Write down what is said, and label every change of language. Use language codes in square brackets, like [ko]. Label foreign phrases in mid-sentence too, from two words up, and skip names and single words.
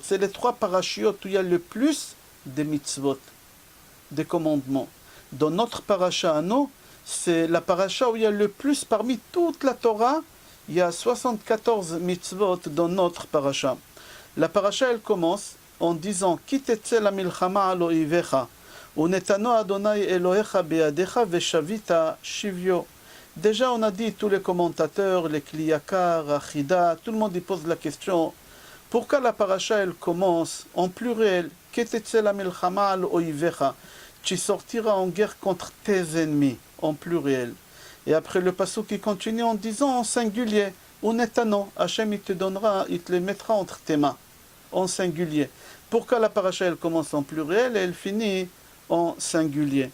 [fr] C'est les trois parachiotes où il y a le plus de mitzvot, des commandements. Dans notre paracha à nous, c'est la paracha où il y a le plus parmi toute la Torah. Il y a 74 mitzvot dans notre paracha. La paracha, elle commence en disant [he] כי תצא למלחמה על אויביך ונתנו ה' אלהיך בידך ושבית שביו. [fr] Déjà, on a dit, tous les commentateurs, les Kliyakar, Achida, tout le monde y pose la question pourquoi la paracha, elle commence en pluriel [he] כי תצא למלחמה על אויביך. [fr] Tu sortiras en guerre contre tes ennemis, en pluriel. Et après le passouk qui continue en disant en singulier, Unetano, Hachem il te donnera, il te les mettra entre tes mains, en singulier. Pourquoi la paracha elle commence en pluriel et elle finit en singulier?